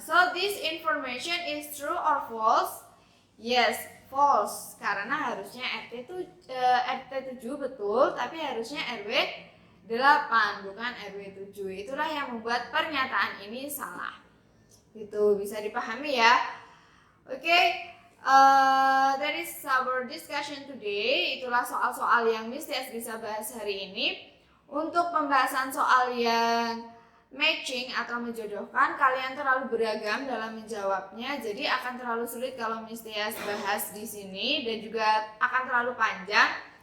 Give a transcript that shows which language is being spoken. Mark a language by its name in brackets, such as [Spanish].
[English] So this information is true or false? Yes, false. [Indonesian] Karena harusnya RT 7 betul, tapi harusnya RW 8 bukan RW 7. Itulah yang membuat pernyataan ini salah. Itu bisa dipahami ya. Oke. [English] That is our discussion today. [Indonesian] Itulah soal-soal yang Miss Tias bisa bahas hari ini. Untuk pembahasan soal yang matching atau menjodohkan, kalian terlalu beragam dalam menjawabnya, jadi akan terlalu sulit kalau Miss Tias bahas di sini dan juga akan terlalu panjang.